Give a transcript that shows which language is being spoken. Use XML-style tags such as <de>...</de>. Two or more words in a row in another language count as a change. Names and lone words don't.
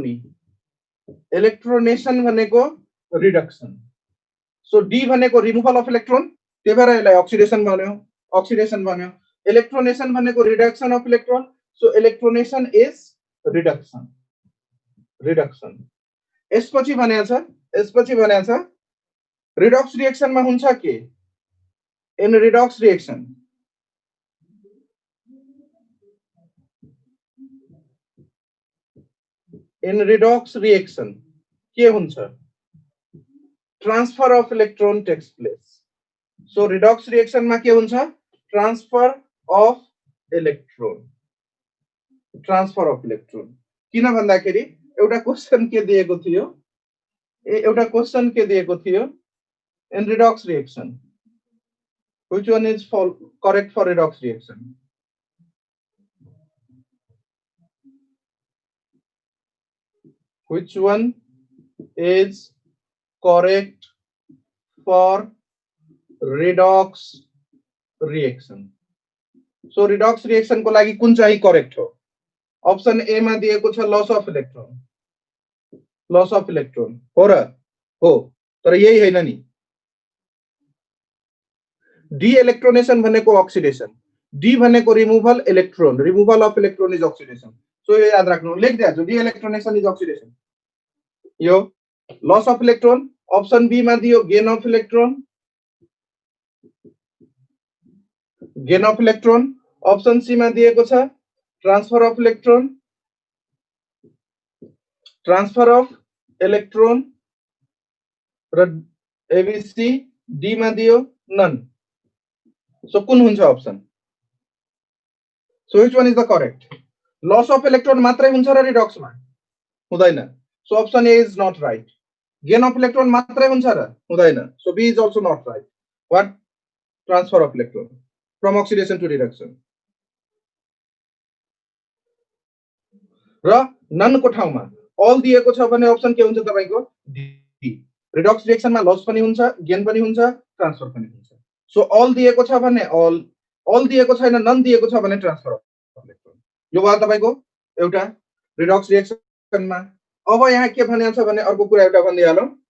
<ne>नि इलेक्ट्रोनेसन भनेको</ne> <en>reduction so de</en> <ne>भनेको</ne> <en>removal of electron</en> <ne>त्यही भएर यसलाई अक्सिडेसन भन्यो इलेक्ट्रोनेसन भनेको</ne> <en>reduction of electron so electronation is reduction</en> <ne>यसपछि भनेको छ</ne> <en>redox reaction</en> <ne>में हुन्छ के</ne> <en>in redox</en> <ne>रिएक्शन के हुन्छ</ne> <en>transfer of electron takes place so redox reaction</en> <ne>में के हुन्छ</ne> <en>transfer of electron</en> <ne>किन भन्दाखेरि एउटा क्वेशन के दिएको</ne> <en>थियो in redox reaction which one is correct for redox reaction which one is correct for redox reaction so redox reaction</en> <ne>को लागि कुन चाहिँ करेक्ट हो</ne> <en>option A</en> <ne>मा दिएको छ</ne> <en>loss of</en> <ne>इलेक्ट्रोन हो तर यही हैन नि</ne> <en>de electronation</en> <ne>भनेको</ne> <en>oxidation de</en> <ne>भनेको</ne> <en>removal of electron is oxidation so</en> <ne>यो याद राख्नु</ne> <hi>लेख दिया</hi> <en>de electronation is oxidation</en> <ne>यो</ne> <en>loss of electron option B</en> <ne>मा दियो</ne> <en>gain of electron option C</en> <ne>मा दिएको छ</ne> <en>transfer of electron र ABC D</en> <ne>मा दियो</ne> <en>none so</en> <ne>कुन हुन्छ</ne> <en>ऑप्शन so which one is the correct loss of electron</en> <ne>मात्रै हुन्छ र रिडॉक्स मा हुँदैन</ne> <en>so option A is not right gain of electron</en> <ne>मात्रै हुन्छ र हुँदैन</ne> <en>so B is also not right what transfer of electron from oxidation to reduction</en> <ne>र नन को ठाउँमा ऑल दिएको छ भने ऑप्शन के हुन्छ तपाईको</ne> <en>D redox reaction</en> <ne>मा लॉस पनि हुन्छ गेन पनि हुन्छ ट्रांसफर पनि हुन्छ</ne> <en>so all</en> <ne>दिएको छ भने ऑल दिएको छैन नन दिएको छ भने</ne> <en>transfer of electron</en> <ne>यो भयो तपाईको एउटा</ne> <en>redox reaction</en> <ne>मा अब यहाँ के भनेको छ भने अर्को कुरा एउटा भन्दिहालौ</ne>